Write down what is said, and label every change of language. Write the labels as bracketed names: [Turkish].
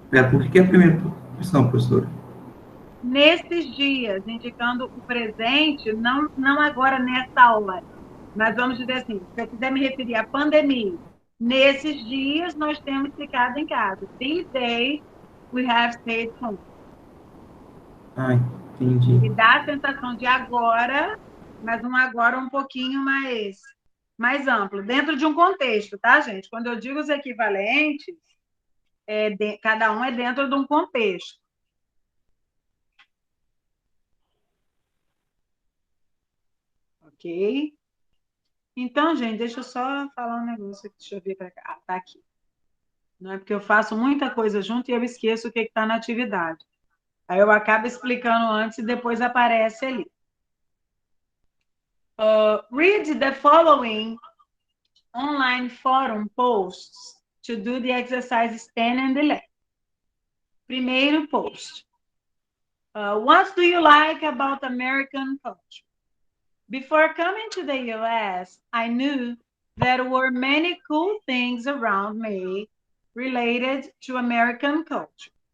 [Portuguese] Por que a primeira opção, professora? Nesses dias, indicando o presente, não agora nessa hora. Mas vamos dizer assim, se eu quiser me referir à pandemia, nesses dias nós temos ficado em casa. [English] These days, we have stayed home. [Portuguese] Ah, entendi. E dá a sensação de agora, mas um agora um pouquinho mais amplo, dentro de um contexto, tá, gente? Quando eu digo os equivalentes, cada um é dentro de um contexto. Ok? Então, gente, deixa eu só falar um negócio aqui. Deixa eu ver para cá. Ah, tá aqui. Não é porque eu faço muita coisa junto e eu esqueço o que está na atividade. Aí eu acabo explicando antes e depois aparece ali. [English] Read the following online forum posts to do the exercises 10 and 11. [Portuguese] Primeiro post. [English] What do you like about American culture? Before coming to the US, I knew there were many cool things around me related to American culture.